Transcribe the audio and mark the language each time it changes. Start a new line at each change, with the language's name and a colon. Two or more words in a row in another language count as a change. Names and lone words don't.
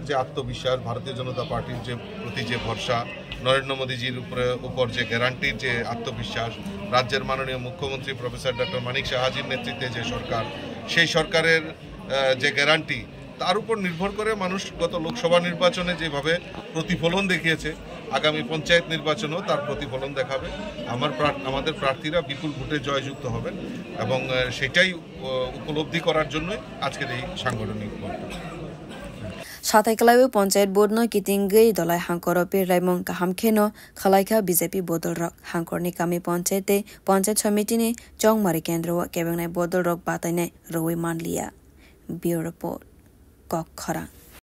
Bangla: যে আত্মবিশ্বাস ভারতীয় জনতা পার্টির যে প্রতি যে ভরসা নরেন্দ্র মোদীজির উপর যে গ্যারান্টির যে আত্মবিশ্বাস রাজ্যের মাননীয় মুখ্যমন্ত্রী প্রফেসর ডক্টর মানিক সাহাজির নেতৃত্বে যে সরকার সেই সরকারের যে গ্যারান্টি তার উপর নির্ভর করে মানুষ গত লোকসভা নির্বাচনে যেভাবে প্রতিফলন দেখিয়েছে আগামী পঞ্চায়েত নির্বাচনেও তার প্রতিফলন দেখাবে আমাদের প্রার্থীরা বিপুল ভোটে জয়যুক্ত হবেন এবং সেটাই উপলব্ধি করার জন্য আজকের এই সাংগঠনিক বৈঠক
Kok Borok: Sathaikalai Ponset Board no Kitingi, Dolai Hankoro Pir Laimon Kahamkeno, Kalaika BJP Bodol Rock, Hankorni Kami Ponsete, Ponset Samitini, Jong Marikendro, Kevin Bodol Rock Batane, Rowi Manlia.
English: Bureau Report.
Kok Borok: Kok Khara.